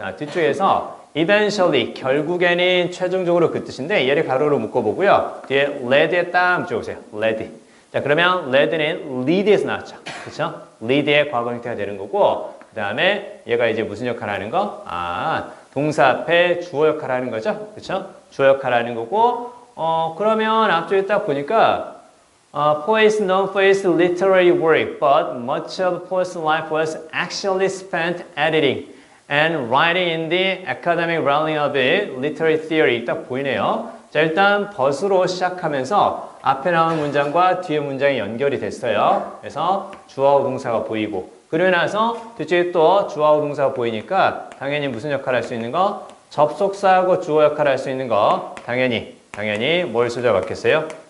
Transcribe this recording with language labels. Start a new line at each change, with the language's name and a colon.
Korean: 자, 뒤쪽에서 eventually, 결국에는 최종적으로 그 뜻인데 얘를 가로로 묶어보고요. 뒤에 lead에 딱 붙여보세요.
English: lead.
Korean: 자, 그러면 lead는 lead에서 나왔죠. 그쵸? lead의 과거 형태가 되는 거고 그 다음에 얘가 이제 무슨 역할을 하는 거? 동사 앞에 주어 역할을 하는 거죠. 그쵸? 주어 역할을 하는 거고 그러면 앞쪽에 딱 보니까
English: Poe is known for his literary work, but much of Poe's life was actually spent editing and writing in the academic realm of literary theory.
Korean: 딱 보이네요. 자, 일단 but으로 시작하면서 앞에 나온 문장과 뒤에 문장이 연결이 됐어요. 그래서 주어하고 동사가 보이고 그러고 나서 뒤쪽에 또 주어하고 동사가 보이니까 당연히 무슨 역할을 할 수 있는 거? 접속사하고 주어 역할을 할 수 있는 거 당연히 뭘 써줘야 맞겠어요?